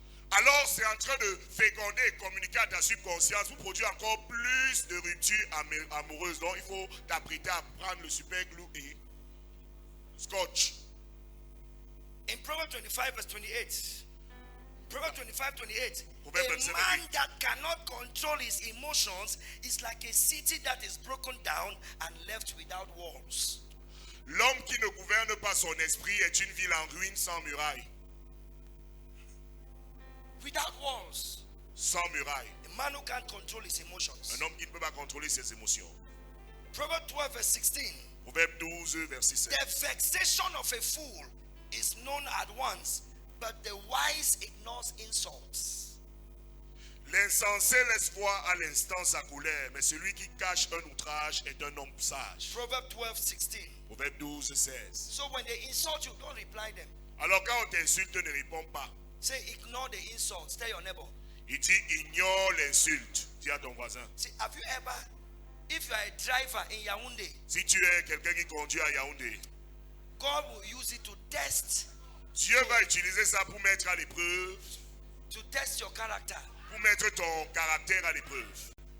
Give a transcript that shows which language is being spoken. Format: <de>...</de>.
<fr>alors c'est en train de féconder et communiquer à ta subconscience pour produire encore plus de ruptures amoureuses. Donc il faut t'apprêter à prendre le super glue et scotch.</fr> <en>In Proverbs 25 verse 28, Proverbs 25:28, Proverbs a 25, man that cannot control his emotions is like a city that is broken down and left without walls.</en> <fr>L'homme qui ne gouverne pas son esprit est une ville en ruine sans muraille.</fr> <en>Without walls.</en> <fr>Sans muraille.</fr> <en>A man who can't control his emotions.</en> <fr>Un homme qui ne peut pas contrôler ses émotions.</fr> <en>Proverbs 12 verse 16.</en> <fr>Proverbe 12, verset 7.</fr> <en>The vexation of a fool is known at once, but the wise ignores insults.</en> <fr>L'insensé laisse voir à l'instant sa colère, mais celui qui cache un outrage est un homme sage.</fr> <en>Proverbs 12:16.</en> <fr>Proverbe 12, 16.</fr> <en>So when they insult you, don't reply them.</en> <fr>Alors quand on t'insulte, ne réponds pas.</fr> <en>Say, ignore the insults. Tell your neighbor.</en> <fr>Il dit ignore l'insulte. Dis à ton voisin.</fr> <en>See, have you ever, if you are a driver in Yaoundé,</en> <fr>Si tu es quelqu'un qui conduit à Yaoundé,</fr> <en>God will use it to test</en> <fr>Dieu va utiliser ça pour mettre à l'épreuve,</fr> <en>your character.</en> <fr>pour mettre ton caractère à l'épreuve.</fr>